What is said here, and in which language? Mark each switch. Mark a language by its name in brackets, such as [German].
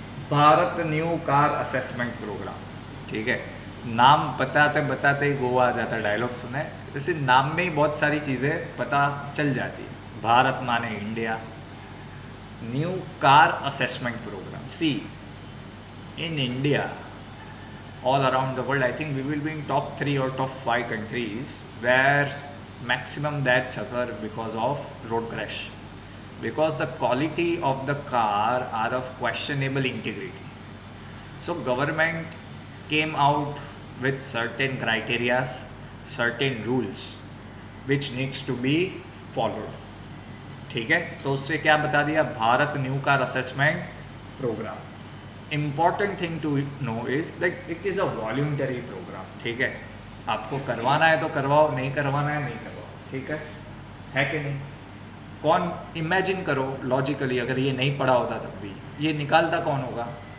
[Hindi] Bharat new car assessment programme, ठीक है. नाम बताते बताते ही गोवा आ जाता है. डायलॉग सुने जैसे नाम में ही बहुत सारी चीज़ें पता चल जाती है. भारत माने India. New car assessment programme. [English] See, in India, all around the world, I think we will be in top 3 or top 5 countries where maximum deaths occur because of road crash, because the quality of the car are of questionable integrity. So government came out with certain criteria, certain rules which needs to be followed, ठीक है. [Hindi] तो उससे क्या बता दिया, Bharat new car assessment programme. [English] Important thing to know is that it is a voluntary programme, ठीक है. [Hindi] आपको करवाना है तो करवाओ, नहीं करवाना है नहीं करवाओ, ठीक है कि नहीं. कौन, इमेजिन करो लॉजिकली, अगर ये नहीं पढ़ा होता तब भी ये निकालता कौन होगा.